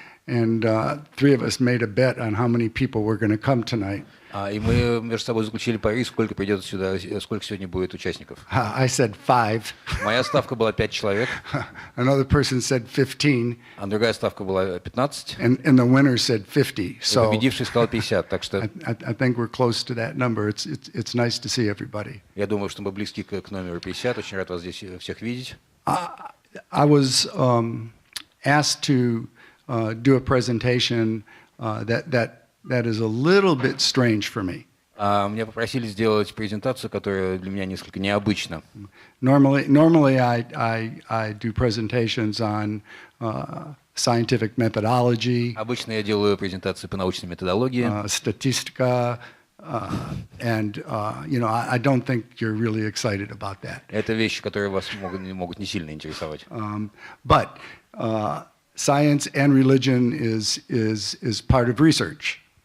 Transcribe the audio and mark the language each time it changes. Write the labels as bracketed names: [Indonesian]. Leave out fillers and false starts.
[English] and three of us made a bet on how many people were going to come tonight. [Russian] и мы между собой заключили пари, сколько придет сюда, сколько сегодня будет участников. [English] I said 5. [Russian] Моя ставка была 5 человек. [English] Another person said 15. [Russian] А другая ставка была 15. [English] And the winner said 50. So [Russian] победивший сказал 50, так что [English] I think we're close to that number. It's nice to see everybody. [Russian] Я думаю, что мы близки к номеру 50. Очень рад вас здесь всех видеть. [English] I was asked to do a presentation that is a little bit strange for me. [Russian] Меня попросили сделать презентацию, которая для меня несколько необычна. [English] Normally I do presentations on scientific methodology. [Russian] Обычно я делаю презентации по научной методологии. [English] Статистика, and I don't think you're really excited about that. [Russian] Это вещи, которые вас могут не сильно интересовать. [English] But science and religion is part of research.